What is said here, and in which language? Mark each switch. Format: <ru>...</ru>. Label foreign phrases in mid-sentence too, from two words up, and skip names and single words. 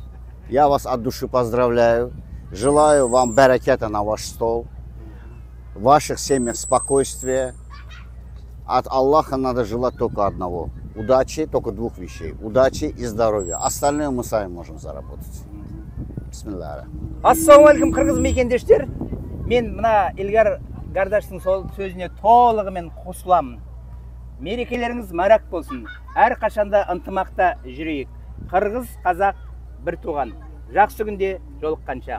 <ru>Я вас от души поздравляю. Желаю вам баракета на ваш стол, в ваших семьях спокойствия. От Аллаха надо желать только одного. Удачи только двух вещей. Удачи и здоровья. Остальное мы сами можем заработать. Бисмиллах.</ru> <kk>Ассалаумалейкум, қырғыз мекендештер. Мен мына Илгар Гардаштың сол сөзіне толығымен қосыламын. Мерекелеріңіз марак болсын. Әр қашанда ынтымақта жүрейік. Қырғыз, қазақ бір туған. Жақсы күнде жолыққанша.</kk>